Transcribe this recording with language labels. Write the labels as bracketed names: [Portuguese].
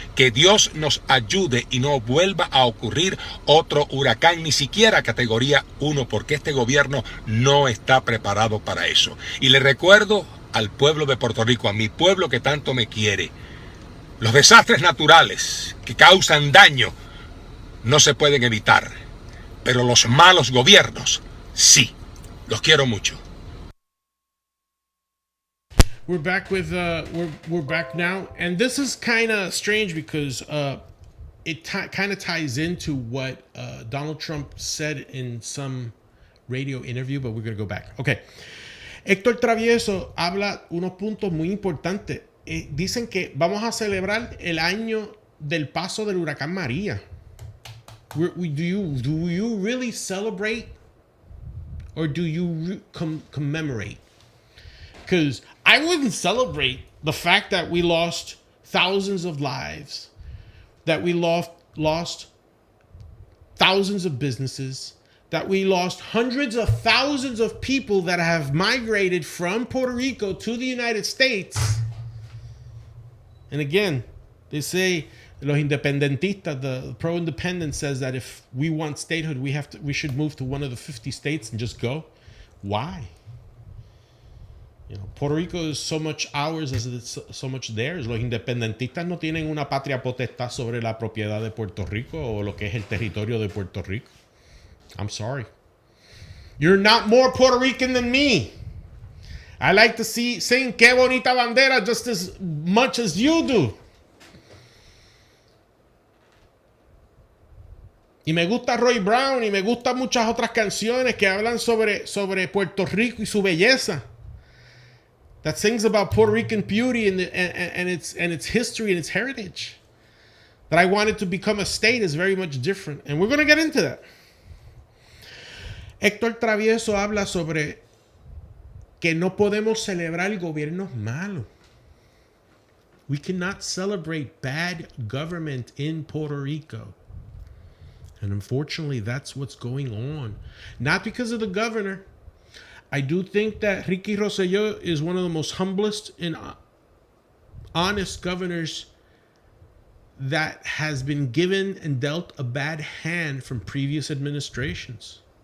[Spanish] Que Dios nos ayude y no vuelva a ocurrir otro huracán, ni siquiera categoría 1, porque este gobierno no está preparado para eso. Y le recuerdo al pueblo de Puerto Rico, a mi pueblo que tanto me quiere, los desastres naturales que causan daño no se pueden evitar, pero los malos gobiernos, sí. Los quiero mucho. [English] We're back with we're back now, and this is kind of strange because it kind of ties into what Donald Trump said in some radio interview, but we're gonna go back. [Spanish] Okay, Héctor Travieso habla unos puntos muy importantes. Dicen que vamos a celebrar el año del paso del huracán María. [English] Do you really celebrate, or do you commemorate? Because I wouldn't celebrate the fact that we lost thousands of lives, that we lost thousands of businesses, that we lost hundreds of thousands of people that have migrated from Puerto Rico to the United States. And again, they say, [Spanish] los independentistas, [English] the pro-independence says that if we want statehood, we should move to one of the 50 states and just go. Why? You know, Puerto Rico is so much ours as it's so much theirs. [Spanish] Los independentistas no tienen una patria potestad sobre la propiedad de Puerto Rico o lo que es el territorio de Puerto Rico. [English] I'm sorry. You're not more Puerto Rican than me. I like to sing Qué Bonita Bandera just as much as you do. [Spanish] Y me gusta Roy Brown y me gustan muchas otras canciones que hablan sobre Puerto Rico y su belleza. [English] That sings about Puerto Rican beauty and its history and its heritage. That I wanted to become a state is very much different. And we're going to get into that. [Spanish] Héctor Travieso habla sobre que no podemos celebrar gobiernos malos. [English] We cannot celebrate bad government in Puerto Rico. And unfortunately, that's what's going on. Not because of the governor. I do think that Ricky Rosselló is one of the most humblest and honest governors that has been given and dealt a bad hand from previous administrations.